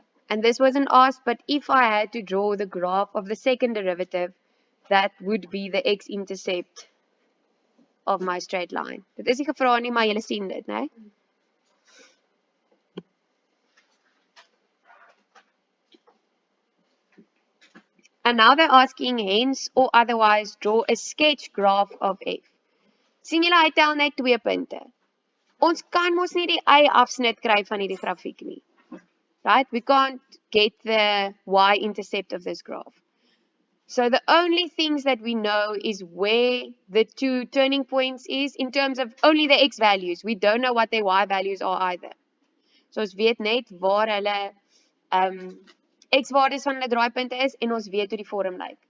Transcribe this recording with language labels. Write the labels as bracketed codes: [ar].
[en] And this wasn't asked, but if I had to draw the graph of the second derivative, that would be the x-intercept of my straight line. [af] Dit is nie gevra nie, maar julle sien dit, né? [en] And now they're asking hence or otherwise draw a sketch graph of f. [af] Sien julle, hy tel net 2 punte. Ons kan mos nie die y-afsnit kry van hierdie grafiek nie. [en] Right? We can't get the y-intercept of this graph. So the only things that we know is where the two turning points is in terms of only the x values. We don't know what their y values are either. [af] So ons weet net waar hulle x waardes van hulle draaipunte is en ons weet hoe die vorm lyk.